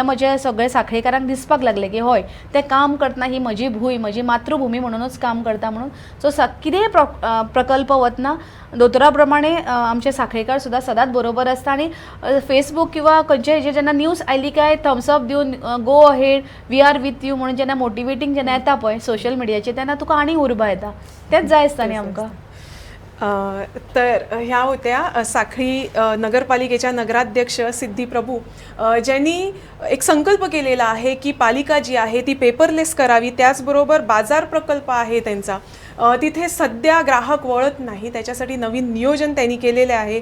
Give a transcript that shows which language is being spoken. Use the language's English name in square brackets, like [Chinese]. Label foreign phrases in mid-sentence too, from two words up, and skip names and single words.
[Konkani] म्हजे सगळे साखळेकारांक दिसपाक लागले की हय तें काम करतना ही म्हजी भूंय म्हजी मातृभूमी म्हणूनच काम करता म्हणून सो कितेंय प्रकल्प वतना दोतोरा प्रमाणे आमचे साखळेकार सुद्दां सदांच बरोबर आसता आनी फेसबूक किंवा खंयचे हेजे जेन्ना न्यूज आयली काय थम्सअप दिवन [English] go ahead we are with you [Konkani] म्हणून जेन्ना मोटिवेटींग जेन्ना येता पळय सोशल मिडियाचेर तेन्ना तुका आनी उर्बा येता तेंच जाय आसता न्ही आमकां. [Marathi] तर ह्या होत्या साखळी नगरपालिकेच्या नगराध्यक्ष सिद्धी प्रभू ज्यांनी एक संकल्प केलेला आहे की पालिका जी आहे ती पेपरलेस करावी त्याचबरोबर बाजार प्रकल्प आहे त्यांचा तिथे सध्या ग्राहक वळत नाही त्याच्यासाठी नवीन नियोजन त्यांनी केलेले आहे.